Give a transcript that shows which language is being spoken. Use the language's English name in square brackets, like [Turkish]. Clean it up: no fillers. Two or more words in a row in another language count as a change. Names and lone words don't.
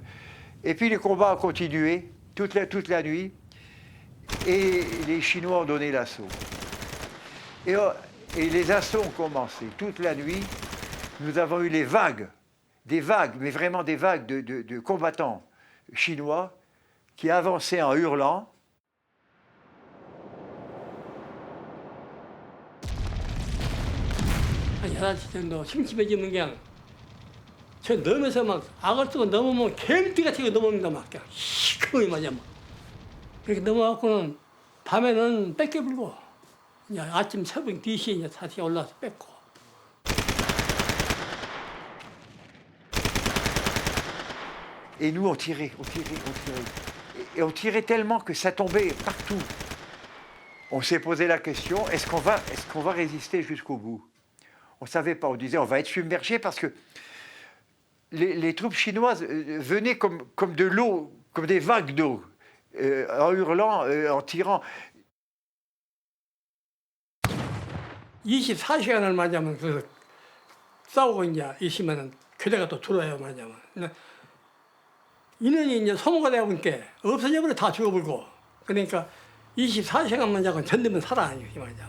[French] Et puis les combats ont continué toute la nuit et les Chinois ont donné l'assaut. Et les assauts ont commencé toute la nuit. Nous avons eu des vagues, mais vraiment des vagues de combattants chinois qui avançaient en hurlant. [Korean] 한 11시 정도 심심해지면 그냥 저 넘어서 막 악을 쓰고 넘으면 개미띠같이 넘어옵니다. 막 그냥 시커멓게 맞아 막. 그렇게 넘어갖고는 밤에는 뺏겨 불고 이제 아침 새벽 2시에 이제 다시 올라와서 뺏고. [French] Et nous, on tirait. Et on tirait tellement que ça tombait partout. On s'est posé la question, est-ce qu'on va résister jusqu'au bout? On ne savait pas, on disait on va être submergé parce que les troupes chinoises venaient comme de l'eau, comme des vagues d'eau, en hurlant, en tirant. [Korean] 24시간을 맞으면 그 싸우고 이제 있으면은 교대가 또 들어와요 맞으면. 인원이 이제 소모가 되다 보니까 없어져 버려 다 죽어버리고. 그러니까 24시간만 자고 견디면 살아 이렇게 말이야.